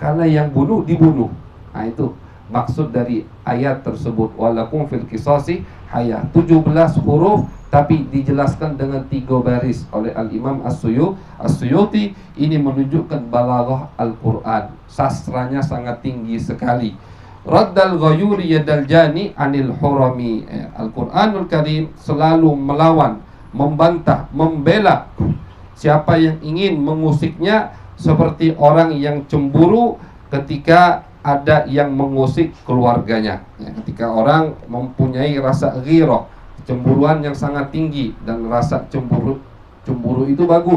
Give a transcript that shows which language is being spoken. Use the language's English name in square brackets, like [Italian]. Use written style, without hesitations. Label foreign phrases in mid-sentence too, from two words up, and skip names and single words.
[Indonesian] Karena yang bunuh dibunuh. Itu maksud dari ayat tersebut, [Arabic] ولكم في القصاص حياة. [Indonesian] 17 huruf tapi dijelaskan dengan 3 baris oleh Al-Imam As-Suyuti. Ini menunjukkan balaghah Al-Quran, sastranya sangat tinggi sekali. [Arabic] ردّ الغيور يد الجاني عن الحرم. [Indonesian] Al-Quranul Karim selalu melawan, membantah, membela siapa yang ingin mengusiknya, seperti orang yang cemburu ketika ada yang mengusik keluarganya. Ya, ketika orang mempunyai rasa ghirah, cemburuan yang sangat tinggi, dan rasa cemburu itu bagus.